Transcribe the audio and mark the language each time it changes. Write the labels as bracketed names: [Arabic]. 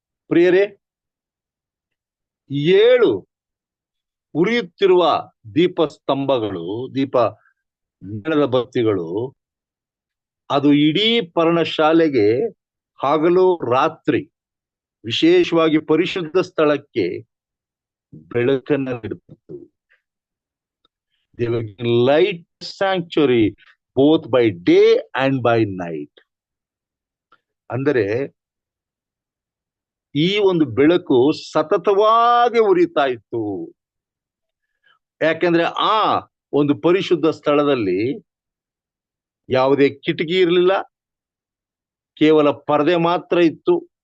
[Kannada] ಪ್ರಿಯರೇ, 7 ಉರಿಯುತ್ತಿರುವ ದೀಪಸ್ತಂಭಗಳು, ಮೇಣದ ಬತ್ತಿಗಳು, ಅದು ಇಡೀ ಪರ್ಣಶಾಲೆಗೆ ಹಗಲು ರಾತ್ರಿ ವಿಶೇಷವಾಗಿ ಪರಿಶುದ್ಧ ಸ್ಥಳಕ್ಕೆ ಬೆಳಕನ್ನ ನೀಡುತ್ತಿತ್ತು. [English] They were light sanctuary both by day and by night. [Kannada] ಅಂದರೆ ಈ ಒಂದು ಬೆಳಕು ಸತತವಾಗಿ ಉರಿತಾ ಇತ್ತು. ಯಾಕೆಂದ್ರೆ ಆ ಒಂದು ಪರಿಶುದ್ಧ ಸ್ಥಳದಲ್ಲಿ ಯಾವುದೇ ಕಿಟಕಿ ಇರಲಿಲ್ಲ, ಕೇವಲ ಪರದೆ ಮಾತ್ರ ಇತ್ತು.